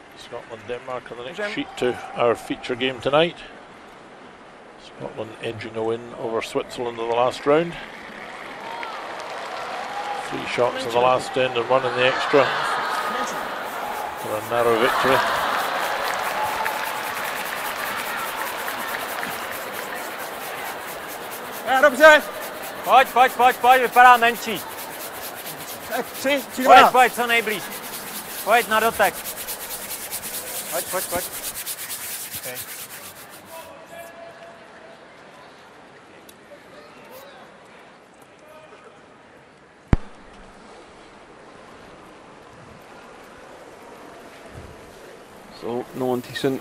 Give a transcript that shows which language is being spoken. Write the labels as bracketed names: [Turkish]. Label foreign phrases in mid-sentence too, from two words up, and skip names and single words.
[English] Scotland, Denmark on the next sheet to our feature game tonight. Scotland edging a win over Switzerland in the last round. 3 shots in the last end and 1 in the extra for a narrow victory. [Czech] Dobře. Pojď, vypadá menší. Pojď, co nejblíž. Pojď na dotek. Pojď. [English] Okay. So no one decent.